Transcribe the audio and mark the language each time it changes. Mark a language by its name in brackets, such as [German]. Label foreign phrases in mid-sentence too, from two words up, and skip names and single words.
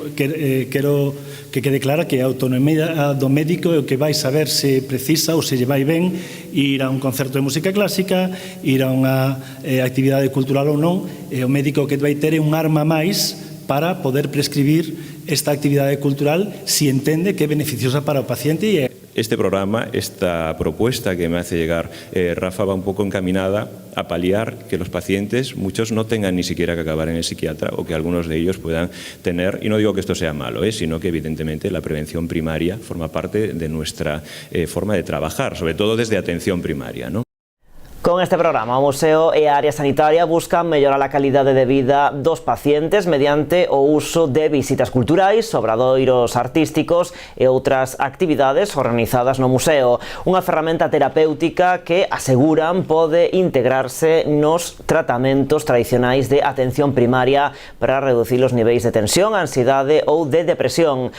[Galician] quero que quede clara que a autonomía do médico é o que vai saber se precisa ou se lle vai ben ir a un concerto de música clásica, ir a unha actividade cultural ou non, e o médico que vai ter é un arma máis para poder prescribir esta actividade cultural si entende que é beneficiosa para o paciente. [Spanish] Este programa, esta propuesta que me hace llegar Rafa, va un poco encaminada a paliar que los pacientes, muchos no tengan ni siquiera que acabar en el psiquiatra o que algunos de ellos puedan tener, y no digo que esto sea malo, sino que evidentemente la prevención primaria forma parte de nuestra forma de trabajar, sobre todo desde atención primaria, ¿no? [Galician] Con este programa, o Museo e a Área Sanitaria buscan mellorar a calidade de vida dos pacientes mediante o uso de visitas culturais, obradoiros artísticos e outras actividades organizadas no museo. Unha ferramenta terapéutica que, aseguran, pode integrarse nos tratamentos tradicionais de atención primaria para reducir os niveis de tensión, ansiedade ou de depresión.